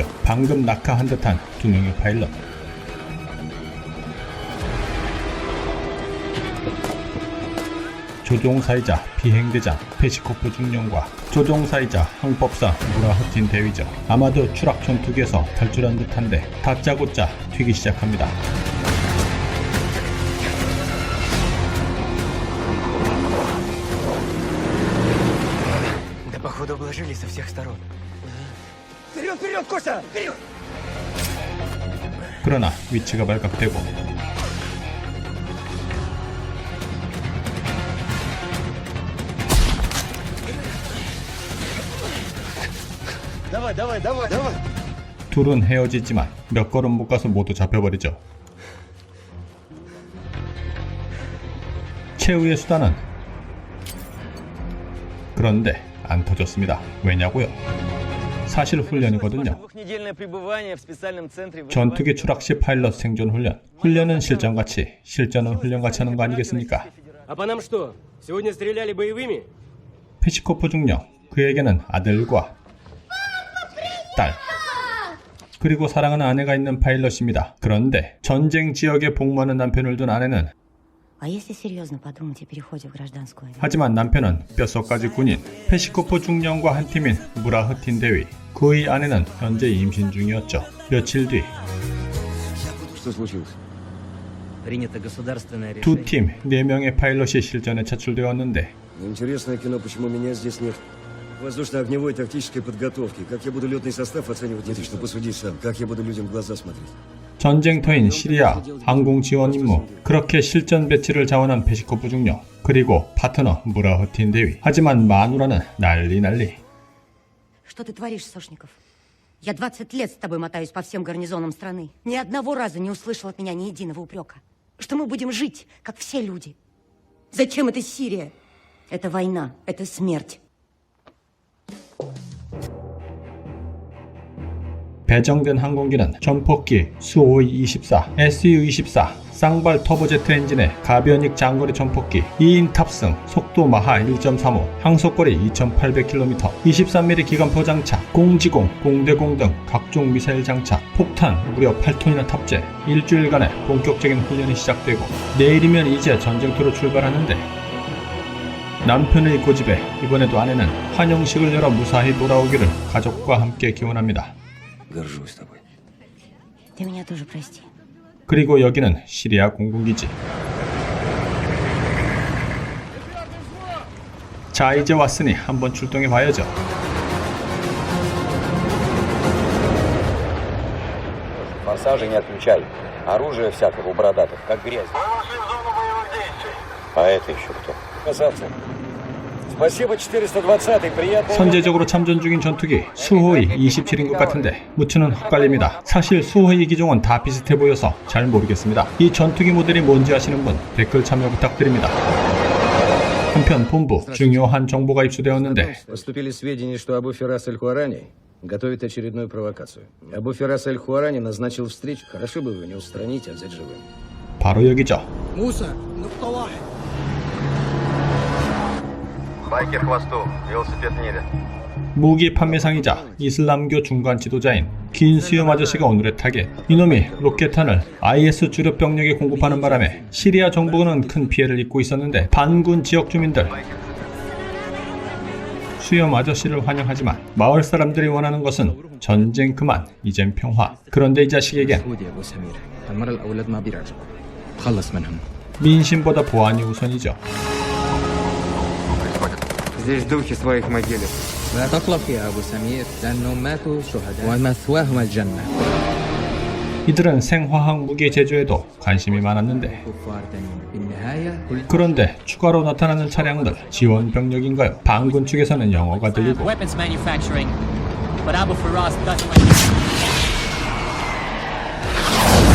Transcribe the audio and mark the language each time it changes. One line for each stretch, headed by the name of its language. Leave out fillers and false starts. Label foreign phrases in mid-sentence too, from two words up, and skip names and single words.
Korean: 방금 낙하한 듯한 두 명의 파일럿. 조종사이자 비행대장 페시코프 중령과 조종사이자 항법사 무라흐틴 대위죠. 아마도 추락 전투기에서 탈출한 듯한데 다짜고짜 튀기 시작합니다.
Russian: Да походу обложили со всех сторон. Вперед, вперед, Костя! Вперед!
Korean: 그러나 위치가 발각되고
Russian: Давай, давай, давай, давай!
Korean: 둘은 헤어지지만 몇 걸음 못 가서 모두 잡혀버리죠. 최후의 수단은 그런데 안 터졌습니다. 왜냐고요? 사실 훈련이거든요.
Russian: Двухнедельное пребывание в специальном центре.
Korean: 전투기 추락 시 파일럿 생존 훈련. 훈련은 실전같이, 실전은 훈련같이 하는 거 아니겠습니까?
Russian: А по нам что? Сегодня стреляли боевыми?
Korean: 페시코프 중령, 그에게는 아들과 딸, 그리고 사랑하는 아내가 있는 파일럿입니다. 그런데 전쟁 지역에 복무하는 남편을 둔 아내는
Russian: А если серьезно подумать о переходе в гражданскую войну?
Korean: 하지만 남편은 뼛속까지 군인, 페시코프 중령과 한 팀인 무라흐틴 대위, 그의 아내는 현재 임신 중이었죠. 며칠 뒤
Russian: Что случилось? Принято государственное решение.
Korean: 두 팀, 4명의 파일럿이 실전에 차출되었는데
Russian: Интересное кино, почему меня здесь нет. Воздушно-огневой тактической подготовки. Как я буду летный состав оценивать? Нет, что посуди сам. Как я буду людям в глаза смотреть?
Korean: 전쟁터인 시리아 항공 지원 임무, 그렇게 실전 배치를 자원한 페시코프 중령, 그리고 파트너 무라흐틴 대위. 하지만 마누라는 난리.
Russian: Что ты творишь, Сошников? Я 20 лет с тобой мотаюсь по всем гарнизонам страны. Ни одного раза не услышал от меня ни единого упрека. Что мы будем жить, как все люди. Зачем это Сирия? Это война, это смерть.
Korean: 배정된 항공기는 전폭기 수호이-24, SU-24, 쌍발 터보제트 엔진의 가변익 장거리 전폭기, 2인 탑승, 속도 마하 1.35, 항속거리 2800km, 23mm 기관포 장착, 공지공, 공대공 등 각종 미사일 장착, 폭탄 무려 8톤이나 탑재. 일주일간의 본격적인 훈련이 시작되고 내일이면 이제 전쟁터로 출발하는데 남편의 고집에 이번에도 아내는 환영식을 열어 무사히 돌아오기를 가족과 함께 기원합니다.
Russian: Горжусь тобой. Ты меня тоже прости.
Korean: 그리고 여기는 시리아 공군기지. 자, 이제 왔으니 한번 출동해 봐야죠.
Russian: Форсажи не отключай. Оружие всякого у бородатых, как грязь. А это еще кто? Красавцы. Спасибо, 420-й. Приятно.
Korean: 선제적으로 참전 중인 전투기 수호이 27인 것 같은데 무추는 헛갈립니다. 사실 수호이 기종은 다 비슷해 보여서 잘 모르겠습니다. 이 전투기 모델이 뭔지 아시는 분 댓글 참여 부탁드립니다. 한편 본부 중요한 정보가 입수되었는데
Russian: Поступили сведения, что Абу Фирас Аль-Хуарани готовит очередную провокацию. Абу Фирас Аль-Хуарани назначил встречу. Хорошо бы его не устранить, а взять живым.
Korean: 바로 여기죠.
Arabic: موسى، نقطة واحد.
Russian: Байкер хвосту, велосипед в небе.
Korean: 무기 판매상이자 이슬람교 중간 지도자인 긴 수염 아저씨가 오늘의 타겟. 이놈이 로켓탄을 IS 주력 병력에 공급하는 바람에 시리아 정부는 큰 피해를 입고 있었는데 반군 지역 주민들 수염 아저씨를 환영하지만 마을 사람들이 원하는 것은 전쟁 그만, 이젠 평화. 그런데 이 자식에겐 민심보다 보안이 우선이죠.
Russian: Здесь духи своих могилек.
Arabic: لا تقلق يا أبو سمير لأنهم ماتوا شهداء ومثواهم الجنة.
Korean: 이들은 생화학 무기 제조에도 관심이 많았는데 그런데 추가로 나타나는 차량들 지원 병력인가요? 반군 측에서는 영어가 들리고
English: weapons manufacturing, but Abu Firas doesn't like